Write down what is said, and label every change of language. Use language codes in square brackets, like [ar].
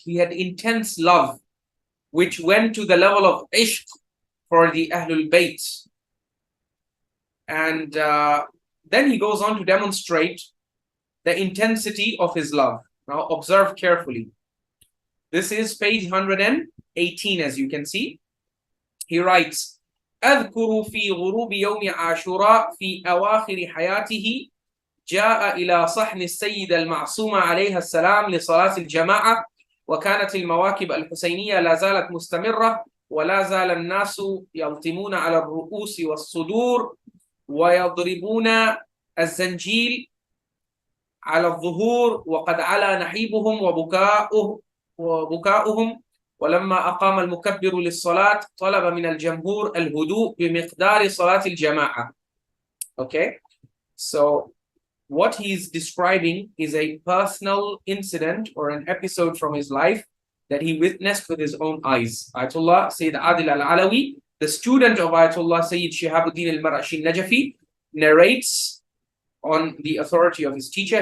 [en] He had intense love, which went to the level of ishq for the Ahlul Bayt. And then he goes on to demonstrate the intensity of his love. Now observe carefully. This is page 118, as you can see. He writes, [ar] أذكر في غروب يوم عاشوراء في أواخر حياته جاء إلى صحن السيدة المعصومة عليها السلام لصلاة الجماعة، وكانت المواكب الحسينية لا زالت مستمرة، ولا زال الناس يلطمون على الرؤوس والصدور ويضربون الزنجيل على الظهور، وقد علا نحيبهم وبكاؤهم. ولما أقام المكبر للصلاة طلب من الجمهور الهدوء بمقدار صلاة الجماعة. [en] Okay, so what he's describing is a personal incident or an episode from his life that he witnessed with his own eyes. Ayatollah Sayyid Adil al-Alawi the student of Ayatollah Sayyid Shihabuddin al-Marashi Najafi, narrates on the authority of his teacher.